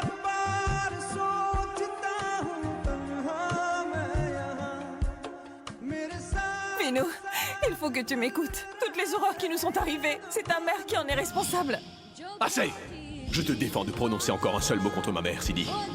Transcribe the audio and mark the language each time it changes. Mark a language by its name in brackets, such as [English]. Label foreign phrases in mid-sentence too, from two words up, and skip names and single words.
[Hindi] बार सोचता हूँ तन्हा मैं यहाँ मेरे साथ [French] Vino, il faut que tu m'écoutes. Toutes les horreurs qui nous sont arrivées, c'est ta mère qui en est responsable. Assez! Je te défends de prononcer encore un seul mot contre ma mère, Sidi.